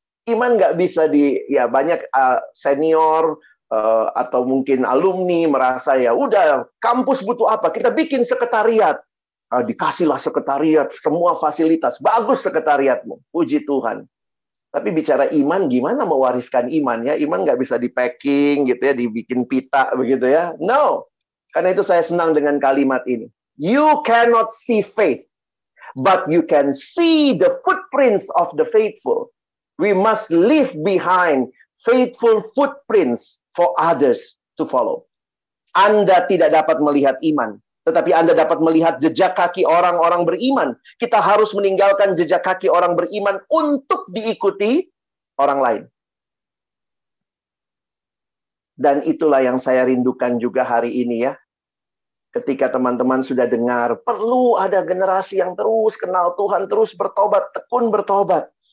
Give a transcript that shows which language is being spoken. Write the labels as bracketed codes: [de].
[id] Iman nggak bisa ya banyak senior, atau mungkin alumni merasa ya udah kampus butuh apa, kita bikin sekretariat. Dikasihlah sekretariat, semua fasilitas, bagus sekretariatmu, puji Tuhan. Tapi bicara iman, gimana mewariskan iman ya? Iman nggak bisa di packing gitu ya, dibikin pita begitu ya. No. Karena itu saya senang dengan kalimat ini. [en] You cannot see faith, but you can see the footprints of the faithful. We must leave behind faithful footprints for others to follow. [id] Anda tidak dapat melihat iman, tetapi Anda dapat melihat jejak kaki orang-orang beriman. Kita harus meninggalkan jejak kaki orang beriman untuk diikuti orang lain. Dan itulah yang saya rindukan juga hari ini ya. Ketika teman-teman sudah dengar, perlu ada generasi yang terus kenal Tuhan, terus bertobat, tekun bertobat.